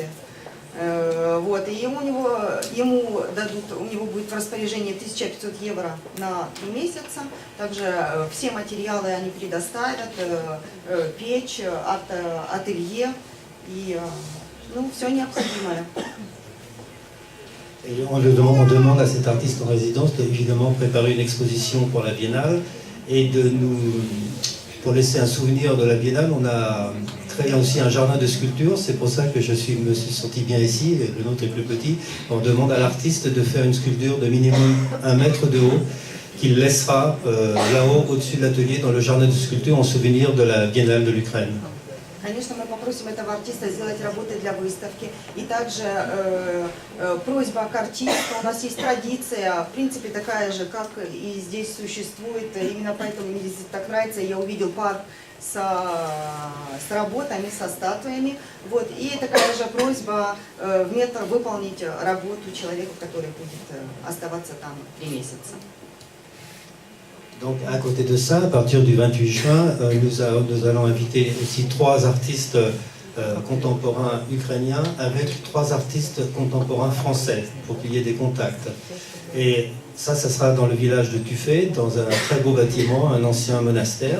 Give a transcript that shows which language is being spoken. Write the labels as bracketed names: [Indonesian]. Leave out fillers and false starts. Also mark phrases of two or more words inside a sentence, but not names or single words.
[Russian] Вот, и ему дадут, у него будет в распоряжении 1500 евро на 3 месяца. Также все материалы они предоставят, печь, ателье и все необходимое. [French] Et on demande à cet artiste en résidence de évidemment préparer une exposition pour la Biennale et pour laisser un souvenir de la Biennale, on a créé aussi un jardin de sculpture. C'est pour ça que me suis senti bien ici, et le nôtre est plus petit. On demande à l'artiste de faire une sculpture de minimum 1 mètre de haut qu'il laissera là-haut au-dessus de l'atelier dans le jardin de sculpture en souvenir de la Biennale de l'Ukraine. [Russian] Конечно, мы попросим этого артиста сделать работы для выставки. И также просьба к артисту. У нас есть традиция, в принципе, такая же, как и здесь существует. Именно поэтому мне здесь так нравится. Я увидел парк с работами, со статуями. Вот. И такая же просьба в метр выполнить работу человека, который будет оставаться там 3 месяца. [French] Donc à côté de ça, à partir du 28 juin, nous allons inviter aussi 3 artistes contemporains ukrainiens avec 3 artistes contemporains français pour qu'il y ait des contacts. Et ça sera dans le village de Tufé, dans un très beau bâtiment, un ancien monastère.